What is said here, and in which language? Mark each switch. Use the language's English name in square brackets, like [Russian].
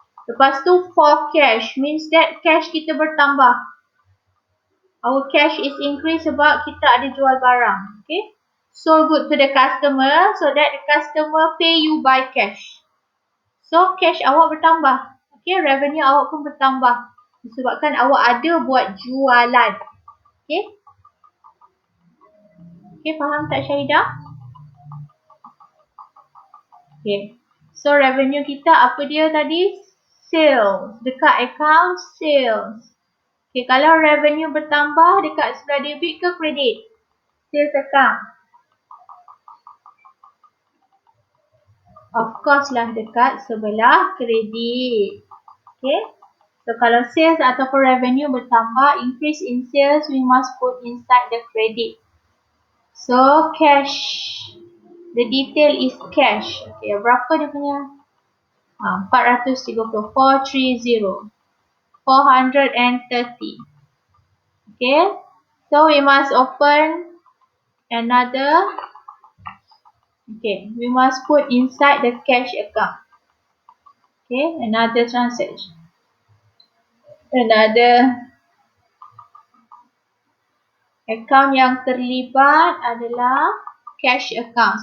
[Malay] Lepas tu [English] for cash means that cash [Malay] kita bertambah. [English] Our cash is increase [Malay] sebab kita ada jual barang. Okay. [English] So good to the customer so that the customer pay you by cash. So cash [Malay] awak bertambah. [English] Okay, revenue [Malay] awak pun bertambah. Disebabkan awak ada buat jualan. Okay. Okay, faham tak Syahidah? Okay. So revenue kita apa dia tadi? Sales. Dekat account sales. Okay, kalau revenue bertambah dekat sebelah debit ke kredit? Sales account. [English] Of course [Malay] lah dekat sebelah kredit. Okay. [English] So [Malay] kalau sales ataupun revenue bertambah, [English] increase in sales, we must put inside the credit. So cash. The detail is cash. Okay, [Malay] berapa dia punya? [English] 430. 430. 430. Okay. So we must open another. Okay, we must put inside the cash account. Okay, another transaction. Another account [Malay] yang terlibat adalah [English] cash account.